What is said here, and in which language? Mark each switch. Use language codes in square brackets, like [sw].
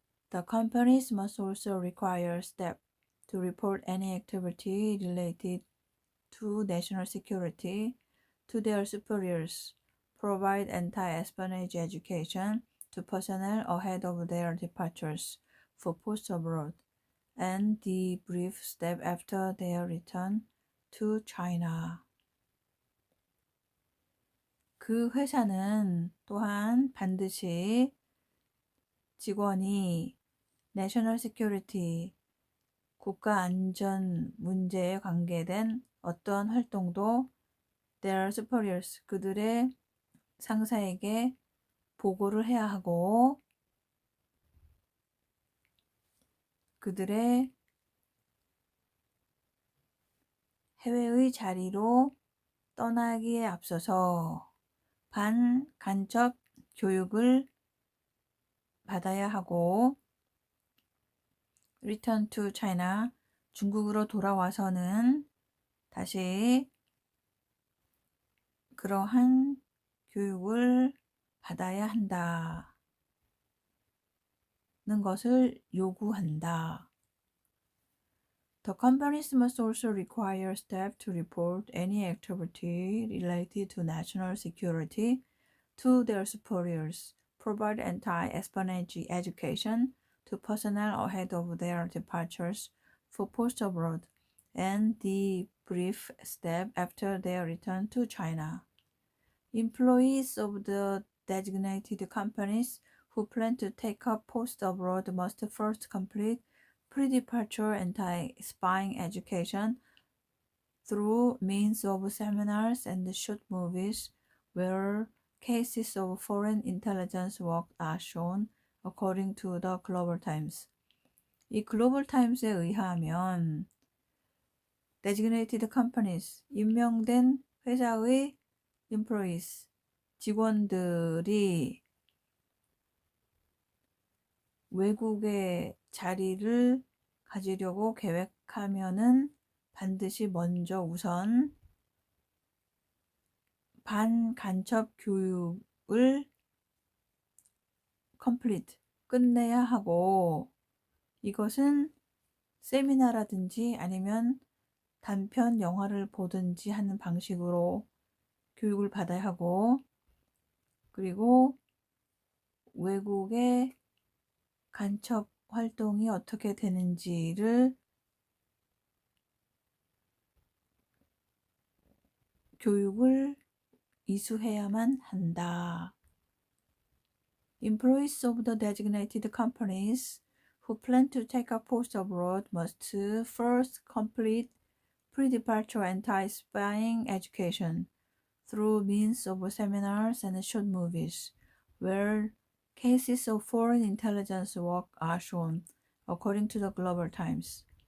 [en] The companies must also require staff to report any activity related to national security to their superiors, provide anti-espionage education to personnel ahead of their departures for post abroad, and debrief staff after their return to China. [ko] 그 회사는 또한 반드시 직원이 [en] 내셔널 시큐리티, [ko] 국가 안전 문제에 관계된 어떠한 활동도 [en] their superiors, [ko] 그들의 상사에게 보고를 해야 하고 그들의 해외의 자리로 떠나기에 앞서서 반간첩 교육을 받아야 하고 [en] return to China, [ko] 중국으로 돌아와서는 다시 그러한 교육을 받아야 한다는 것을 요구한다. [en] The companies must also require staff to report any activity related to national security to their superiors, provide anti-espionage education to personnel ahead of their departures for post abroad and debrief staff after their return to China. Employees of the designated companies who plan to take up post abroad must first complete pre-departure anti-spying education through means of seminars and short movies where cases of foreign intelligence work are shown, according to the Global Times. [ko] 이 글로벌 타임스에 의하면 [en] designated companies, [ko] 임명된 회사의 employees, 직원들이 외국에 자리를 가지려고 계획하면은 반드시 먼저 우선 반간첩 교육을 complete, 끝내야 하고, 이것은 세미나라든지 아니면 단편 영화를 보든지 하는 방식으로 교육을 받아야 하고, 그리고 외국의 간첩 활동이 어떻게 되는지를 교육을 이수해야만 한다. [en] Employees of the designated companies who plan to take a post abroad must first complete pre-departure anti-spying education through means of seminars and short movies, where cases of foreign intelligence work are shown, according to the Global Times.